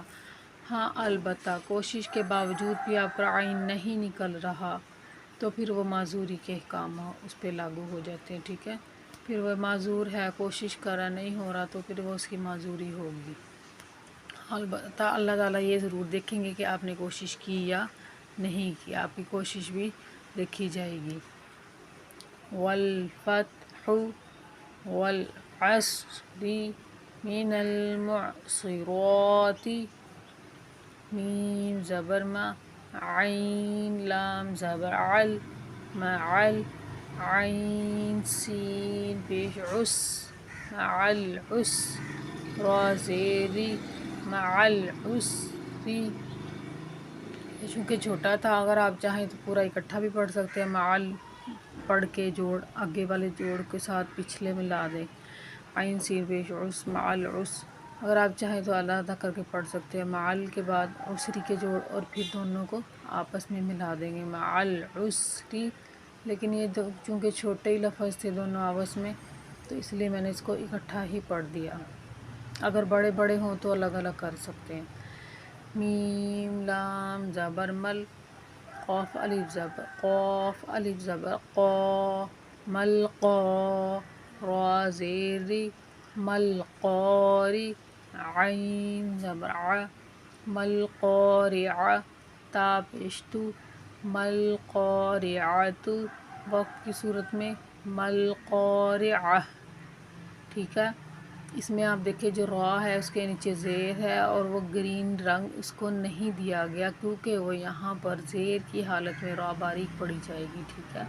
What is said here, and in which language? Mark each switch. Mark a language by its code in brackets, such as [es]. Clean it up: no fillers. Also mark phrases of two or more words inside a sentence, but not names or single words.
[ur] ہاں البتہ کوشش کے باوجود بھی آپ کا عین نہیں نکل رہا تو پھر وہ معذوری کے احکام اس پہ لاگو ہو جاتے ہیں، ٹھیک ہے، پھر وہ معذور ہے، کوشش کرا نہیں ہو رہا تو پھر وہ اس کی معذوری ہوگی۔ البتہ اللہ تعالیٰ یہ ضرور دیکھیں گے کہ آپ نے کوشش کی یا نہیں کی، آپ کی کوشش بھی دیکھی جائے گی۔ [ar] والفتح والعصر من المعصرات، [ur] میم زبر ما، عین لام زبر عل، معل، عین سین پیش عس، [ar] مع العسر، [ur] را زیری، [ar] مع العسری۔ [ur] چونکہ چھوٹا تھا، اگر آپ چاہیں تو پورا اکٹھا بھی پڑھ سکتے ہیں، معل پڑھ کے جوڑ آگے والے جوڑ کے ساتھ پچھلے میں لا دیں، عین سین پیش عس، [ar] مع العسر۔ [ur] اگر آپ چاہیں تو علیحدہ کر کے پڑھ سکتے ہیں، معل کے بعد عسری کے جوڑ اور پھر دونوں کو آپس میں ملا دیں گے، [ar] مع العسری۔ [ur] لیکن یہ چونکہ چھوٹے ہی لفظ تھے دونوں آپس میں تو اس لیے میں نے اس کو اکٹھا ہی پڑھ دیا، اگر بڑے بڑے ہوں تو الگ الگ کر سکتے ہیں۔ میم لام زبر مل، قاف الف زبر قا، ملقا، را زیری، ملقاری، عین زبر ع، ملقارع، تا پیش تو، ملقارعۃ وقت کی صورت میں ملقارعہ، ٹھیک ہے۔ اس میں آپ دیکھیں جو را ہے اس کے نیچے زیر ہے اور وہ گرین رنگ اس کو نہیں دیا گیا کیونکہ وہ یہاں پر زیر کی حالت میں را باریک پڑھی جائے گی، ٹھیک ہے۔